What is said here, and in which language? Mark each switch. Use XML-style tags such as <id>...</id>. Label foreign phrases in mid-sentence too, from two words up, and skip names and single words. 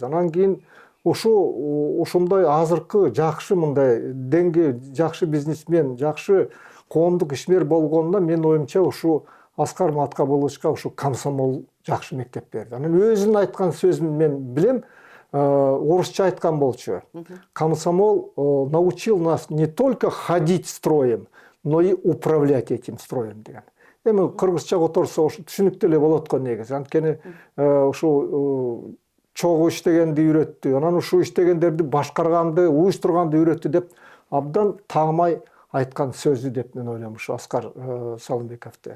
<ky>Анан кийин ушундай азыркы жакшы мындай деңгээ, жакшы бизнесмен, жакшы коомдук ишмер болгонуна менин оюмча ушу Аскар Маткабыловичка ушу комсомол жакшы мектеп берди. Анан өзүнүн айткан сөзүн мен билем, орусча айткан болчу.</ky> <ru>Комсомол научил нас не только ходить строем, но и управлять этим строем деген.</ru> <ky>Эми кыргызча которсо ушу түшүнүктүү эле болот го негизи. Анткени ушу чогуу иштегенди үйрөттү, анан ушу иштегендерди башкарганды, уюштурганды үйрөттү деп абдан таамай айткан сөзү деп мен ойлойм ушу Аскар Салымбековду.</ky>